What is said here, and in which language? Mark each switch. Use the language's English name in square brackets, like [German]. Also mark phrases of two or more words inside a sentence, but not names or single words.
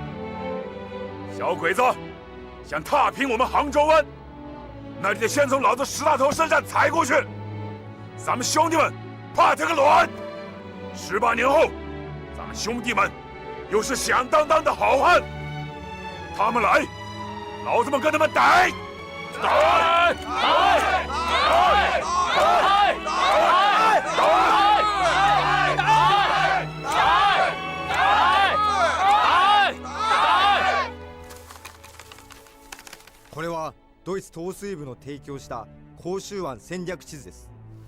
[Chinese] 小鬼子想踏平我們杭州灣，那就得先從老子石大頭身上踩過去。咱們兄弟們怕他個卵！18年後，咱們兄弟們又是響當當的好漢。他們來，老子們跟他們打！打！ [Japanese] これはドイツ統帥部の提供した広州湾戦略地図です。